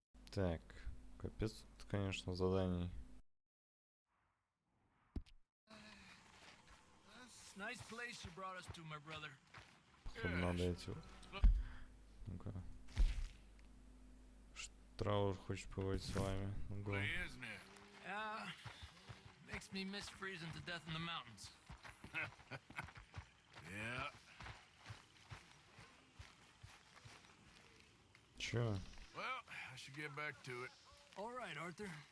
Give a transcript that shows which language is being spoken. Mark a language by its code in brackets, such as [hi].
[ru] Так, капец тут, конечно, заданий. [en] Nice place you brought us to, my brother. [ru] Надо эти. Ну-ка. Траур хочет поговорить с вами. Ну, [en] go. makes me miss freezing to death in the mountains. Yeah. [ru] Чё? [en] Well, I should get back to it. All right, Arthur.